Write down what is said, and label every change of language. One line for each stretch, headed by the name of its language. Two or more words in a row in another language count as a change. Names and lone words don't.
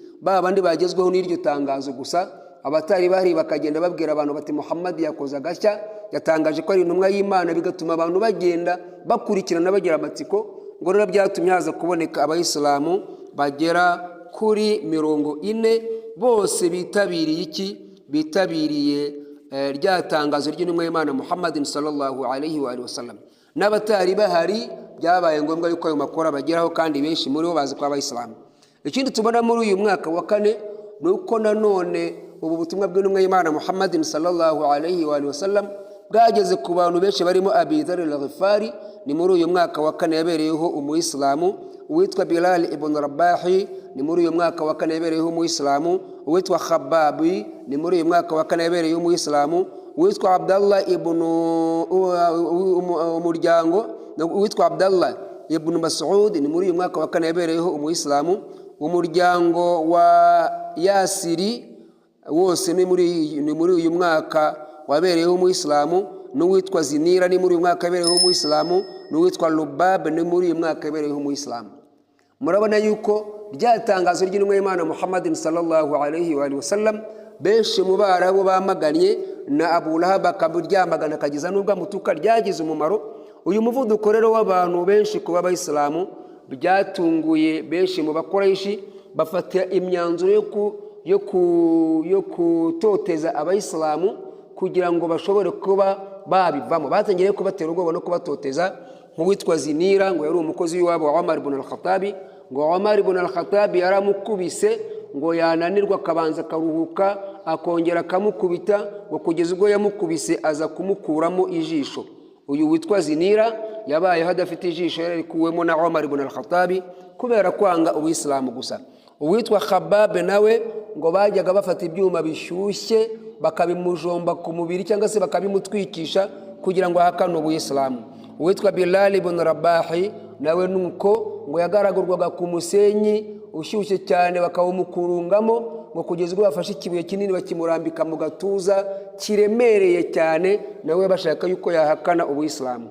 Kinyarwanda: Babandi bagezweho n'iryo tangazo gusa, abatari bari bakagenda babwira abantu bati Muhammad yakoze agashya, yatangaje ko ari intumwa y'Imana, bigatuma abantu bagenda bakurikirana bagira amatsiko. Ngo rero byatumye haza kuboneka abayisilamu bagera kuri 40 bose bitabiriye rya tangazo ry'intumwa y'Imana Muhammadin
Arabic: صلى الله عليه وسلم.
Kinyarwanda: N'abatari bahari byabaye ngombwa yuko ayo makuru bageraho, kandi benshi muri bo bazi ko abayisilamu. Ikindi tubona muri uyu mwaka wa 4 ni uko nanone ubu butumwa bw'intumwa y'Imana Muhammadin
Arabic: صلى الله عليه وسلم
Kinyarwanda: bwageze ku bantu benshi barimo Abi Dharr al-Ghifari. Ni muri uyu mwaka wa 4 yabereyeho umuyisilamu uwitwa Bilal ibn Rabahi. Ni muri uyu mwaka wa 4 yabereyeho umuyisilamu uwitwa Khababi. Ni muri uyu mwaka wa 4 yabereyeho umuyisilamu uwitwa Abdallah ibn umuryango uwitwa Abdallah ibn Mas'ud. Ni muri uyu mwaka wa 4 yabereyeho umuyisilamu. Umuryango wa Yasiri wose ni muri uyu mwaka wabereyeho umuyisilamu. N'uwitwa Zinira ni muri uyu mwaka yabereyeho umuyisilamu. N'uwitwa Lubab ni muri uyu mwaka yabereyeho umuyisilamu. Murabona yuko ryatangazo ry'intumwa y'Imana Muhammadin
Arabic: صلى الله عليه وسلم
Kinyarwanda: benshi mu Barabu bamaganye, na Abu Lahab akaburyamagana akagiza n'ubwo amutuka, ryagize umumaro. Uyu muvuduko rero w'abantu benshi kuba abayisilamu byatunguye benshi mu Bakoreshi, bafata imyanzuro yo kutoteza abayisilamu kugira ngo bashobore kuba babivamo. Batangiye kubatera ubwoba no kubatoteza, nk'uwitwa Zinira ngo yari umukozi w'iwabo wa Umar ibn al-Khattab. Ngo Umar ibn al-Khattab yaramukubise, ngo yananirwa akabanza akaruhuka, akongera akamukubita, ngo kugeza ubwo yamukubise aza kumukuramo ijisho. Uyu witwa Zinira yabayeho adafite ijisho, yarikuwemo na Umar ibn al-Khattab kubera kwanga ubuyisilamu gusa. Uwitwa Khabab nawe ngo bajyaga bafata ibyuma bishyushye bakabimujomba ku mubiri cyangwa se bakabimutwikisha kugira ngo ahakane ubuyisilamu. Uwitwa Bilal ibn Rabahi nawe nuko ngo yagaragurwaga ku musenyi ushyushye cyane bakawumukurungamo, ngo kugeza ubwo bafashe ikibuye kinini bakimurambika mu gatuza kiremereye cyane, nawe bashaka yuko yahakana ubuyisilamu.